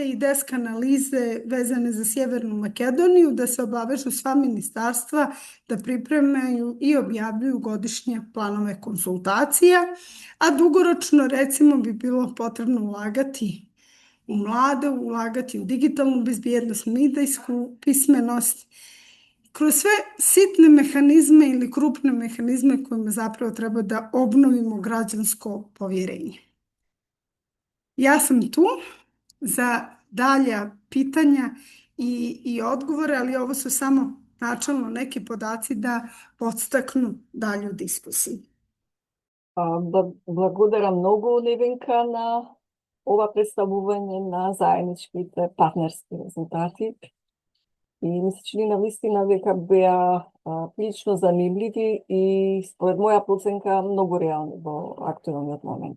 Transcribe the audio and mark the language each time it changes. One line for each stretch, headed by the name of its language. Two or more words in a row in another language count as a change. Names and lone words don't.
Serbian: i desk analize vezane za Sjevernu Makedoniju, da se obavežu sva ministarstva da pripremaju i objavljuju godišnje planove konsultacija, a dugoročno recimo bi bilo potrebno ulagati u mlade, ulagati u digitalnu bezbjednost, medijsku pismenost, kroz sve sitne mehanizme ili krupne mehanizme kojima zapravo treba da obnovimo građansko povjerenje. Ja sam tu za dalja pitanja i odgovore, ali ovo su samo načelno neki podaci da podstaknu dalju diskusiju.
Macedonian: Благодарам многу, Невенка, на ова представување на заедничките партнерски резултати. И ми се чини навистина дека беа прилично занимливи и според моја проценка многу реални во актуелниот момент.